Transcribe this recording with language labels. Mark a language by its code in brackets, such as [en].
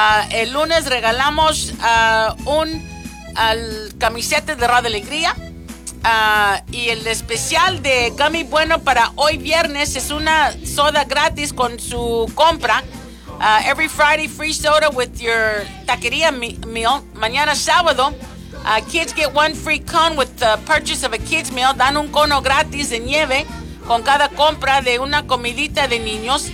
[es] El lunes regalamos un camiseta de Radio Alegría. Y el especial de Gummy Bueno para hoy viernes es una soda gratis con su compra. [en] Every Friday, free soda with your taquería meal. [es] Mañana sábado, [en] kids get one free cone with the purchase of a kids meal. [es] Dan un cono gratis de nieve con cada compra de una comidita de niños.